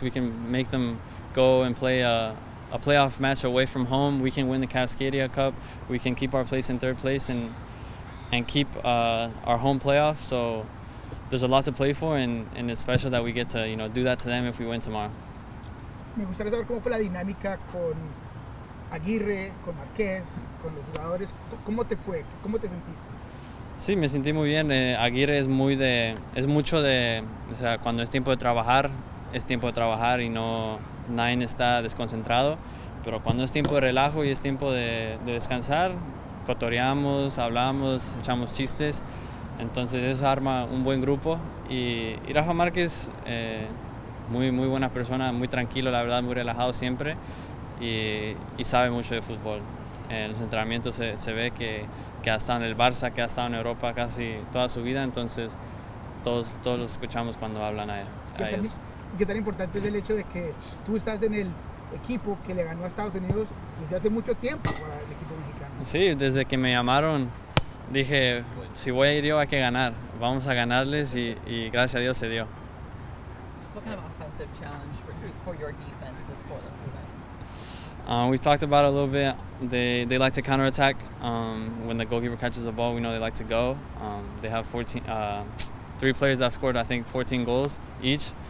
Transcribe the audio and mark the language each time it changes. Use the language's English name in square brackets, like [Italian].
[English] We can make them go and play a playoff match away from home. We can win the Cascadia Cup. We can keep our place in 3rd place and keep our home playoff. So there's a lot to play for, and it's special that we get to do that to them if we win tomorrow. [Spanish] Me gustaría saber cómo fue la dinámica con Aguirre, con Márquez, con los jugadores. ¿Cómo te fue? ¿Cómo te sentiste? Sí, me sentí muy bien. Aguirre es mucho de, o sea, cuando es tiempo de trabajar y nadie está desconcentrado. Pero cuando es tiempo de relajo y es tiempo de descansar, cotoreamos, hablamos, echamos chistes. Entonces eso arma un buen grupo y Rafa Márquez, muy buena persona, muy tranquilo, la verdad, muy relajado siempre y sabe mucho de fútbol. En los entrenamientos se ve que ha estado en el Barça, que ha estado en Europa casi toda su vida, entonces todos los escuchamos cuando hablan a ellos. ¿Y qué tan importante es el hecho de que tú estás en el equipo que le ganó a Estados Unidos desde hace mucho tiempo para el equipo mexicano? Sí, desde que me llamaron dije, si voy a ir yo hay que ganar. Vamos a ganarles y gracias a Dios se dio. [English] Just what kind of offensive challenge for your defense does Portland present? We talked about it a little bit. They like to counterattack. When the goalkeeper catches the ball, we know they like to go. They have 3 players that have scored, I think, 14 goals each.